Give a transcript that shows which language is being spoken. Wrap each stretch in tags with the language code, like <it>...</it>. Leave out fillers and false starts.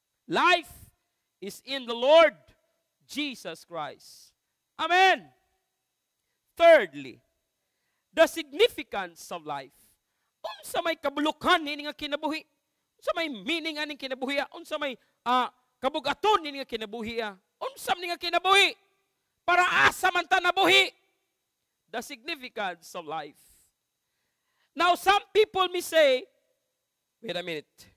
<en>Life is in the Lord Jesus Christ. Amen. Thirdly, the significance of life.</en> <ceb>Unsa may kabulukan ini nga kinabuhi? Unsa may meaning aning kinabuhi? Unsa may kabugaton ini nga kinabuhi? Unsa ni nga kinabuhi? Para asa man ta nabuhi?</ceb> <en>The significance of life. Now some people may say, wait a minute.</en>